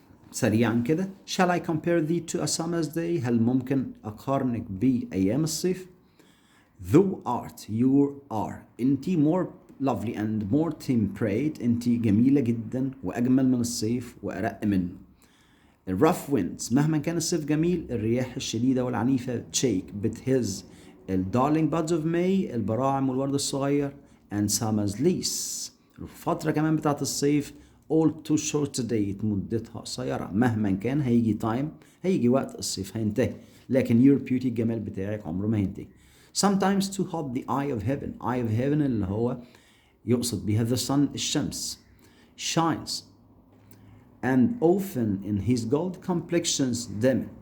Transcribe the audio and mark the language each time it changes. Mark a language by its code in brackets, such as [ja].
[ar] سريعا كده. [en] Shall I compare thee to a summer's day؟ [ar] هل ممكن أقارنك بأيام الصيف؟ [en] Thou art، you are، أنتي more lovely and more temperate. [ar] انت جميلة جدا وأجمل من الصيف وأرق منه. الروugh winds مهما كان الصيف جميل الرياح الشديدة والعنيفة shake بتهز [en] darling buds of May [ar] البراعم والورد الصغير [en] and summer's leaves. [ar] الفترة كمان بتاعت الصيف [en] all too short to date [ar] مدتها قصيرة. مهما كان هيجي وقت الصيف هينتهي لكن [en] your beauty [ar] الجمال بتاعك عمره ما هينتهي. [en] Sometimes too hot the eye of heaven. eye of heaven [ar] اللي هو يقصد بها [en] the sun الشمس shines and often in his gold complexions dim.